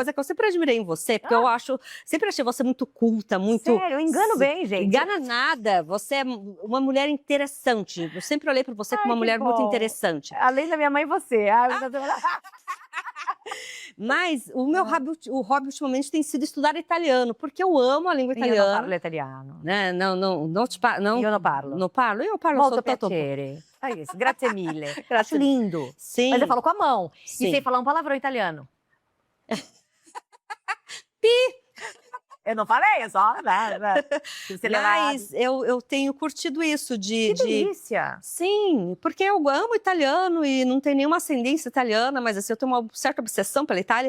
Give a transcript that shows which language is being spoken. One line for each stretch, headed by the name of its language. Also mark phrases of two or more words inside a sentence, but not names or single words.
Portuguese: coisa que eu sempre admirei em você, porque eu sempre achei você muito culta, muito. Sério, eu engano bem, gente. Engana nada. Você é uma mulher interessante. Eu sempre olhei para você como Ai, uma que mulher muito bom. interessante. Além da minha mãe, você. Mas o meu hobby ultimamente tem sido estudar italiano, porque eu amo a língua
Italian: Io non
Portuguese: italiana.
Italian: parlo italiano.
Portuguese: Né? Não te não,
Italian: Io non parlo.
Portuguese: não parlo? Eu parlo
Italian: Molto soltanto. piacere.
Portuguese: É isso,
Italian: grazie mille. Grazie.
Portuguese: Acho lindo. Sim. Mas eu falo com a mão. Sim. E sei falar um palavrão italiano. Pi. Eu não falei, é só. Mas eu tenho curtido isso Que delícia. Sim, porque eu amo italiano e não tenho nenhuma ascendência italiana, mas assim, eu tenho uma certa obsessão pela Itália.